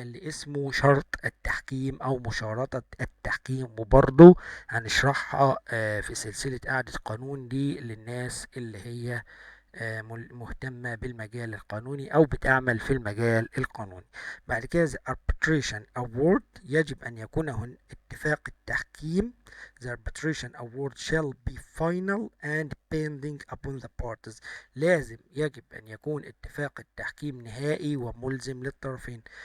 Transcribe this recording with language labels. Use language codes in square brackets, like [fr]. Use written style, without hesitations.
[ar] ده اللي اسمه شرط التحكيم او مشارطة التحكيم، وبرضه هنشرحها في سلسلة قعدة قانون دي للناس اللي هي مهتمة بالمجال القانوني أو بتعمل في المجال القانوني. بعد كده [en] the arbitration award [ar] يجب أن يكون هن اتفاق التحكيم. [en] The arbitration award shall be final and binding upon the parties. [ar] يجب أن يكون اتفاق التحكيم نهائي وملزم للطرفين.